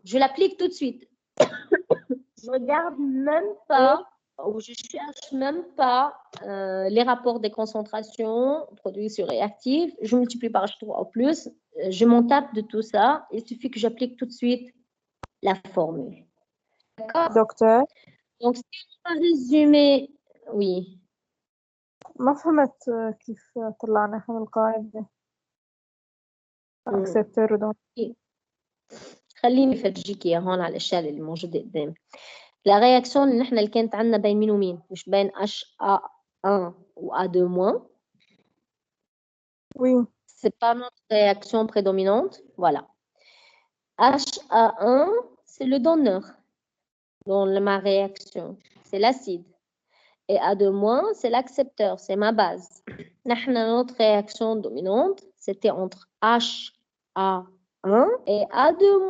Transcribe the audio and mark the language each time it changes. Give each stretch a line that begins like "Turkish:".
French: Je l'applique tout de suite. Je regarde même pas, ou je cherche même pas les rapports des concentrations produits sur réactifs. Je multiplie par H3 au plus. Je m'en tape de tout ça. Il suffit que j'applique tout de suite la formule. D'accord?
Arabic: دكتور
French: Donc, si on va résumer, oui.
Arabic: ما فهمت كيف طلعنا احنا من القاعدة acceptor ودون خليني افرجيك اياها هون على الاشياء اللي موجوده قدامي. لا رياكسيون اللي نحن اللي كانت عندنا بين مين ومين؟ مش بين HA1 و A2-.
French: Oui. C'est pas notre réaction prédominante. Voilà. HA1, c'est le donneur dans ma réaction. C'est l'acide. Et A2-, c'est l'accepteur. C'est ma base. Notre réaction dominante, c'était entre HA1 et A2-.